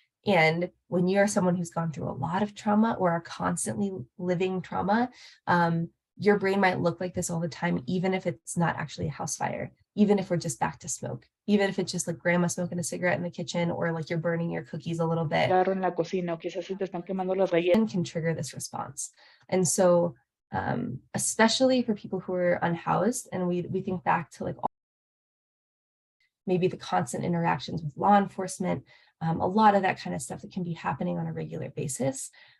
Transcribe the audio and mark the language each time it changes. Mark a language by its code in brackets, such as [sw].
[en] And when you are someone who's gone through a lot of trauma or are constantly living trauma, your brain might look like this all the time, even if it's not actually a house fire, even if we're just back to smoke, even if it's just like grandma smoking a cigarette in the kitchen, or like you're burning your cookies a little bit. [es] Claro, en la cocina, o quizás se te están quemando las galletas. [en] Can trigger this response. And so, especially for people who are unhoused, and we think back to like maybe the constant interactions with law enforcement, a lot of that kind of stuff that can be happening on a regular basis.